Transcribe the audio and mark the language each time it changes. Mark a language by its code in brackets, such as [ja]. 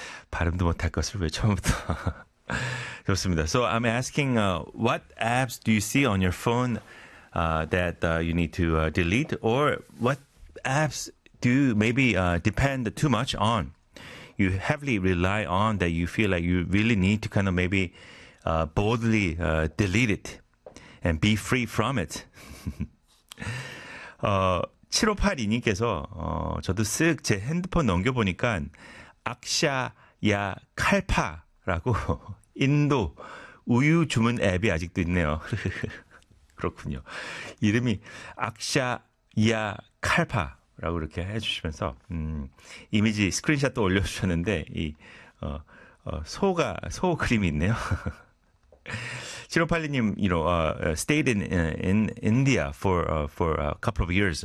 [ko] 발음도 못할 것을 왜 처음부터. 좋습니다. [en] So I'm asking what apps do you see on your phone that you need to delete, or what apps do you maybe depend too much on? You heavily rely on that you feel like you really need to kind of maybe boldly delete it and be free from it. [ko] 7582님께서 저도 쓱 제 핸드폰 넘겨보니까 악샤야 칼파라고 인도 우유 주문 앱이 아직도 있네요. 그렇군요. 이름이 악샤야 칼파. 라고 이렇게 해주시면서 이미지 스크린샷도 올려주셨는데 이 소가 소 그림이 있네요. [en] 7582님, you know, stayed in India for a couple of years.